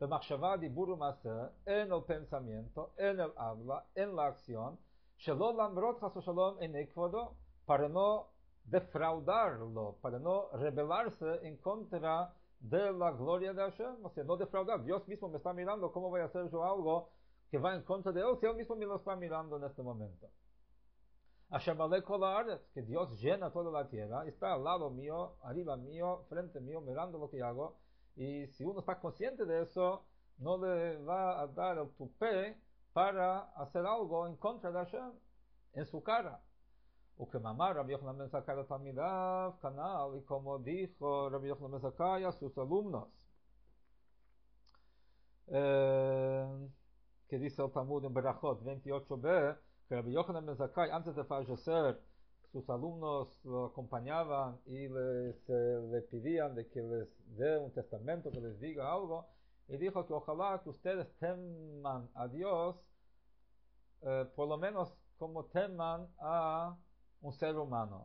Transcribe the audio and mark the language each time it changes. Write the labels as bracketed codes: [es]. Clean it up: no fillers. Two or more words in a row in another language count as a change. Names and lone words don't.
[es] en el pensamiento, en el habla, en la acción, para no defraudarlo, para no rebelarse en contra de la gloria de Hashem, o sea, no defraudar. Dios mismo me está mirando, ¿cómo voy a hacer yo algo que va en contra de él si él mismo me lo está mirando en este momento? [he] השם מלא כל הארץ, [es] que Dios llena toda la tierra, está al lado mío, arriba mío, frente mío, mirando lo que hago, y si uno está consciente de eso, no le va a dar el tupé para hacer algo en contra de Hashem, en su cara. [he] וכמאמר רבי יוחנן בן זכאי לתלמידיו, כנ"ל, [es] y como dijo Rabbi Yochanan ben Zakkai a sus alumnos, que dice el Talmud en Berachot 28b, que Rabbi Yochanan ben Zakkai, antes de fallecer, sus alumnos lo acompañaban y le pedían de que les dé un testamento, que les diga algo, y dijo que ojalá que ustedes teman a Dios, por lo menos como teman a un ser humano.